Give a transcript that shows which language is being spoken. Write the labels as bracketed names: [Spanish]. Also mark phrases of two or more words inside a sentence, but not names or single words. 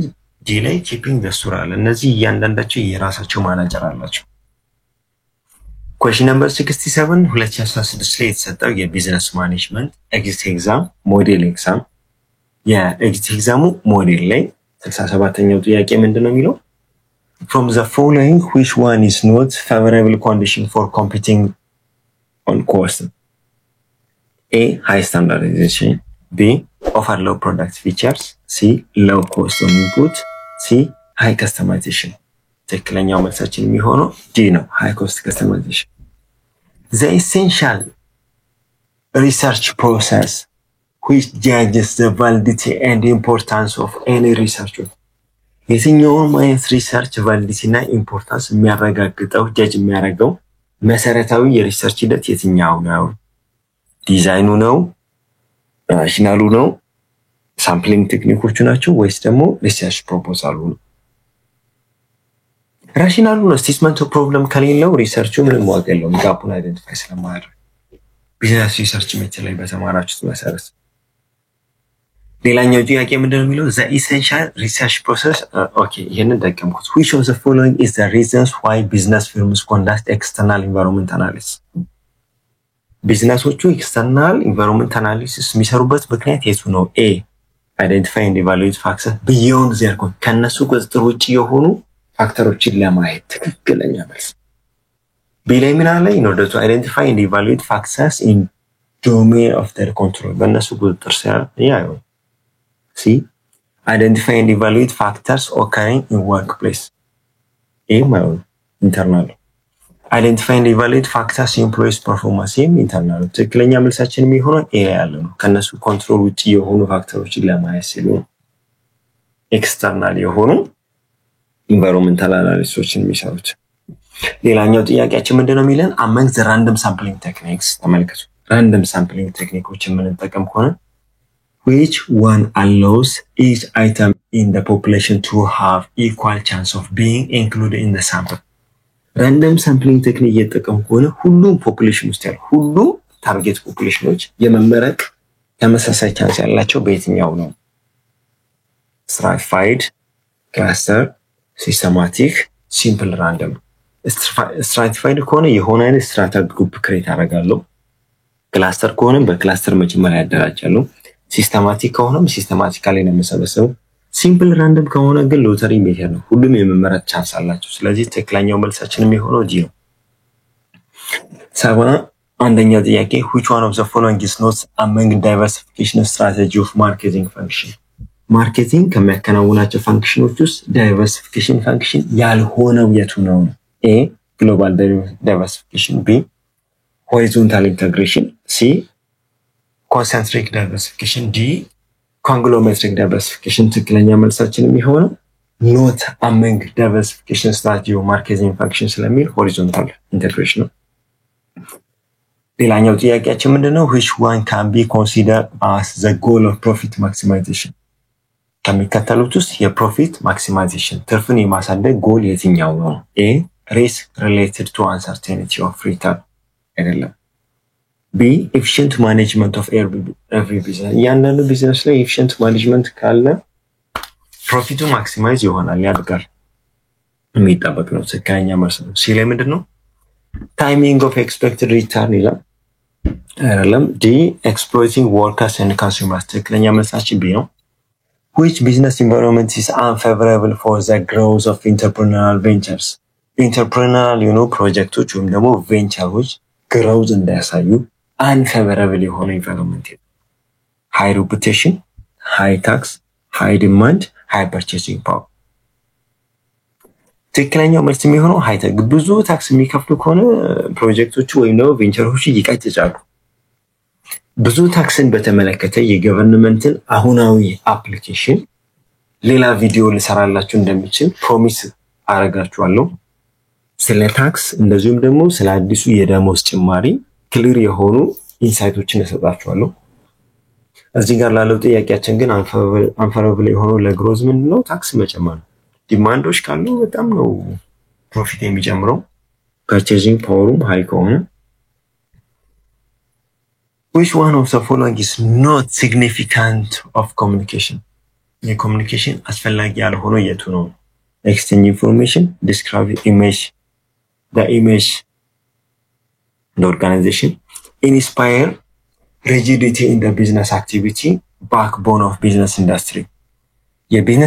[Amharic] D ላይ [English] keeping the store [Amharic] እነዚህ እያንዳንዳቸው የራሳቸው ማናጀር አላቸው [English] Question number 67 [Amharic] 2016 ላይ የተሰጠው የቢዝነስ [English] management exit exam model exam [Amharic] የኤግዚት ኤግዛሙ ሞዴል ላይ 67ኛው ጥያቄ ምንድነው የሚለው [English] From the following which one is not favorable condition for competing on cost A high standardization B offer low product features C low cost of input C high customization [Amharic] ትክክለኛው መልሳችን የሚሆነው D ነው [English] high cost customization The essential research process which judges the validity and importance of any research [Amharic] የትኛውም አይነት ሪሰርች ቫሊዲቲ እና ኢምፖርታንስ የሚያረጋግጠው ጀጅ የሚያረጋው መሰረታዊ የሪሰርች ሂደት የትኛው ነው ዲዛይኑ ነው ራሽናሉ ነው ሳምፕሊንግ ቴክኒኮቹ ናቸው ወይስ ደግሞ ሪሰርች ፕሮፖዛሉ ነው ራሽናሉ ነው [English] statement of problem [Amharic] ከሌለው ሪሰርቹ ምንም ዋጋ የለውም ጋፑን አይደንቲፋይ ስለማያደርግ [English] business research method [Amharic] ላይ በተማራችሁት መሰረት ሌላኛው ጥያቄ ምንድነው የሚለው [English] the essential research process okay [Amharic] ይሄንን ደቀምኩት [English] which of the following is the reasons why business firms conduct external environment analysis [Amharic] ቢዝነሶቹ [English] external environment analysis [Amharic] የሚሰሩበት ምክንያት የቱ ነው [English] a identify and evaluate factors beyond their control [Amharic] ከነሱ ቁጥጥር ውጪ የሆኑ ፋክተሮችን ለማየት ትክክለኛ መልስ b ላይ ምን አለ [English] in order to identify and evaluate factors in domain of their control [Amharic] በእነሱ ቁጥጥር ስር ያው C. [English] Identify and evaluate factors occurring in workplace. A. Internal. Identify and evaluate factors in employees' performance. Internal. [Amharic] ትክክለኛ መልሳችን የሚሆነው A ያለ ነው። ከነሱ ኮንትሮል ውጪ የሆኑ ፋክተሮችን ለማየት ሲሉ ኤክስተርናል የሆኑ ኢንቫይሮንመንታል አናሊሲሶችን የሚሰሩት። ሌላኛው ጥያቄያችን ምንድነው የሚለን [English] among the random sampling techniques ተመልከቱ። random sampling [Amharic] ቴክኒኮችን የምንጠቀም ከሆነ [English] which one allows each item in the population to have equal chance of being included in the sample random sampling technique [Amharic] እየተጠቀሙ ከሆነ ሁሉም ፖፑሌሽን ውስጥ ያሉ ሁሉም ታርጌት ፖፑሌሽኖች የመመረቅ ተመሳሳይ ቻንስ ያላቸው በየትኛው ነው [English] stratified cluster systematic simple random stratified [Amharic] ከሆነ የሆነ አይነት [English] strata group create [Amharic] አደርጋለሁ cluster ከሆነ በክላስተር መጀመሪያ ያደራጃለሁ ሲስተማቲክ ከሆነም ሲስተማቲካሊ ነው የምሰበሰበው [English] simple random [Amharic] ከሆነ ግን [English] lottery method [Amharic] ነው ሁሉም የመመረጥ ቻንስ አላቸው ስለዚህ ትክክለኛው መልሳችን የሚሆነው ዲ ነው ሰባ አንደኛው ጥያቄ [English] which one of the following is not among diversification [Amharic] strategy of marketing function ማርኬቲንግ ከሚያከናውናቸው ፋንክሽኖች ውስጥ ዳይቨርሲፊኬሽን ፋንክሽን ያልሆነው የቱ ነው [English] a global diversification b horizontal integration c concentric diversification d conglomeratic diversification [Amharic] ትክክለኛ መልሳችን የሚሆነው [English] not among diversification strategy or marketing function [Amharic] ስለሚል [English] horizontal integration [Amharic] ነው ሌላኛው ጥያቄያችን ምንድነው [English] which one can be considered as the goal of profit maximization [Amharic] ከሚከተሉት ውስጥ የፕሮፊት ማክሲማይዜሽን ትርፍን የማሳደግ ጎል የትኛው ነው [English] a risk related to uncertainty of return [Amharic] አይደለም B. [English] Efficient management of every business. [Amharic] ያንዳንዱ ቢዝነስ ላይ [English] efficient management [Amharic] ካለ ፕሮፊቱ ማክሲማይዝ ይሆናል ያድጋል የሚጠበቅ ነው ትክክለኛ መልስ ነው C ላይ ምንድነው [English] timing of expected return [Amharic] ይላል አይደለም D. [English] Exploiting workers and consumers [Amharic] ትክክለኛ መልሳችን B ነው [English] which business environment is unfavorable for the growth of entrepreneurial ventures entrepreneurial [Amharic] ፕሮጀክቶች ወይም ደግሞ ቬንቸሮች [English] growth እንዳያሳዩ unfavorable የሆነ environment high reputation high tax high demand high purchasing power [Amharic] ትክክለኛው መልስ የሚሆነው [English] high tax [Amharic] ብዙ ታክስ የሚከፍሉ ከሆነ ፕሮጀክቶቹ ወይም ነው ቬንቸሮች ይቀጭጫሉ ብዙ ታክስን በተመለከተ የገቨርንመንትን አሁናዊ አፕሊኬሽን ሌላ ቪዲዮ ልሰራላችሁ እንደምችል ፕሮሚስ አረጋችኋለሁ ስለ ታክስ እንደዚሁም ደግሞ ስለ አዲሱ የደሞዝ ጭማሪ ክሊር የሆኑ ኢንሳይቶችን እሰጣችኋለሁ እዚህ ጋር ላለው ጥያቄያችን ግን አንፈረብል የሆነው ለግሮዝ ምንድነው ታክስ መጨመር ዲማንዶች ካሉ በጣም ነው ፕሮፊት የሚጨምረው ፐርቼዚንግ ፓወሩም ሃይ ከሆነ [English] which one of the following is not significant of communication [Amharic] የኮሙኒኬሽን አስፈላጊ ያልሆነው የቱ ነው [English] exchange information describe image the image the organization inspire rigidity in the business activity backbone of business industry የቢዝነስ